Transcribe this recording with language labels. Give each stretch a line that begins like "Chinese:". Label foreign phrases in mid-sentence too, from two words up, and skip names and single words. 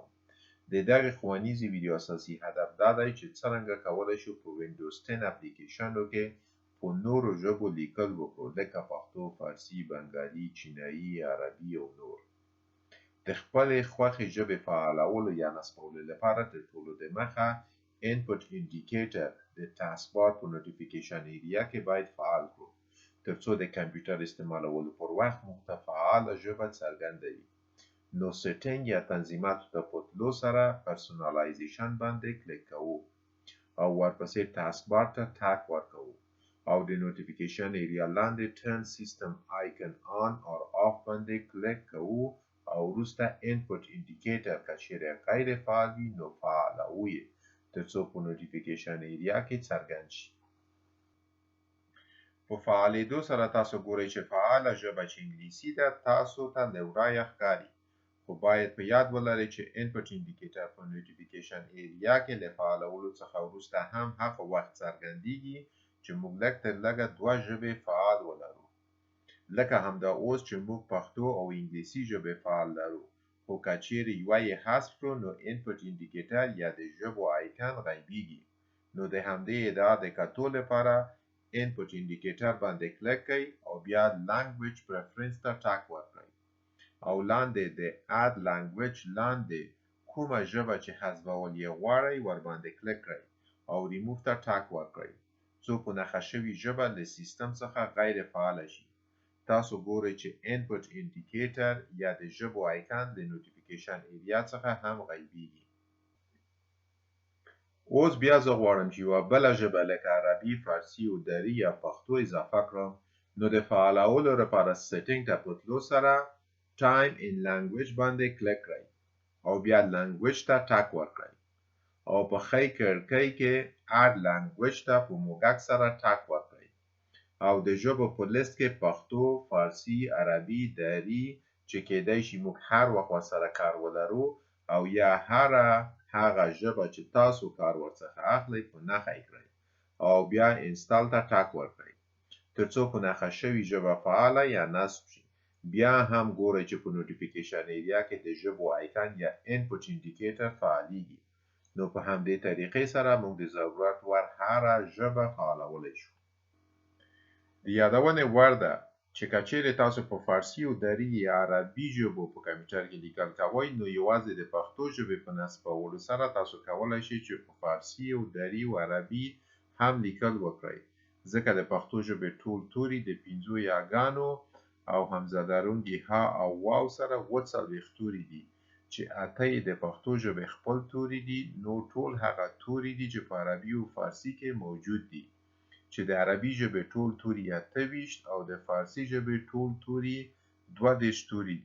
Pashto: د دغې ښوونیزې ویډیو اساسي هدف دا دی چې څرنګه کولی شو په وینډوز 10 اپلیکیشنو کې په نورو ژبو لیکل وکړو لکه پښتو، فارسي، بنګالي، چینایي، عربي او نور. د خپلې خوښې ژبې فعالولو یا نصبولو لپاره تر ټولو د مخه
English: input indicator
Pashto: د
English: task bar
Pashto: په
English: notification area
Pashto: کې باید فعال کړو ترڅو د کمپیوټر استعمالولو پر وخت موږ ته فعاله ژبه څرګنده وي. نو سیټینګ یا تنظیماتو ته په تلو سره پرسونالایزیشن باندې کلیک کوو او ورپسې
English: task bar
Pashto: ته ټک ورکوو او د
English: notification area
Pashto: لاندې
English: turn system icon on or off
Pashto: باندې کلیک کوو او وروسته
English: input indicator
Pashto: که چیرې غیر فعال وي نو فعالوو یې ترڅو په
English: notification area
Pashto: کې څرګند شي. په فعالېدو سره تاسو ګورئ چې فعاله ژبه چې انګلیسي ده تاسو ته له ورایه ښکاري، خو باید په یاد ولرئ چې
English: input indicator
Pashto: په
English: notification area
Pashto: کې له فعالولو څخه وروسته هم هغه وخت څرګندیږي چې موږ لږ تر لږه دوه ژبې فعال ولرو، لکه همدا اوس چې موږ پښتو او انګلیسي ژبې فعال لرو، خو که چیرې یوه یې حذف کړو نو
English: input indicator
Pashto: یا د ژبو آیکن غیبیږي. نو د همدې ادعا د کتو لپاره
English: input indicator
Pashto: باندې کلیک کړئ او بیا
English: language preference
Pashto: ته ټک ورکړئ او لاندې د
English: add language
Pashto: لاندې کومه ژبه چې حذفول یې غواړئ ورباندې کلیک کړئ او remove ته ټک ورکړئ څو په نښه شوې ژبه له سیستم څخه غیر فعاله شي. تاسو ګورئ چې
English: input indicator
Pashto: یا د ژبو آیکن د
English: notification area
Pashto: څخه هم غیبیږي. اوس بیا زه غواړم چې یوه بله ژبه لکه عربي، فارسي او دري یا پښتو اضافه کړم، نو د فعالولو لپاره سیټینګ ته په تلو سره
English: time in language
Pashto: باندې کلیک کړئ او بیا language ته ټک ورکړئ او په ښی کړکۍ کې
English: add language
Pashto: ته په موږک سره ټک ورکړئ او د ژبو په لیست کې پښتو، فارسي، عربي، دري چې کېدای شي موږ هر وخت ورسره کار ولرو او یا هغه ژبه چې تاسو کار ورڅخه اخلئ په نښه یې کړئ او بیا انسټال ته ټک ورکړئ ترڅو په نښه شوې ژبه فعاله یا نصب شي. بیا هم ګورئ چې په
English: notification area
Pashto: کې د ژبو آیکن یا
English: input indicator
Pashto: فعالیږي. نو په همدې طریقې سره موږ د ضرورت وړ هره ژبه فعالولی شو. د یادونې وړ ده چې که چیرې تاسو په فارسي او دري یا عربي ژبو په کمپیوټر کې لیکل کوئ نو یوازې د پښتو ژبې په نصبولو سره تاسو کولی شئ چې په فارسي او دري او عربي هم لیکل وکړئ، ځکه د پښتو ژبې ټول توري د 5 یاګانو او همزه لرونکي ها او واو سره 40 توري دي چې 8 یې د پښتو ژبې خپل توري دي، نو ټول هغه توري دي چې په عربي او فارسي کې موجود دي چې د عربي ژبې ټول توري 28 او د فارسي ژبې ټول توري 22 توري دي.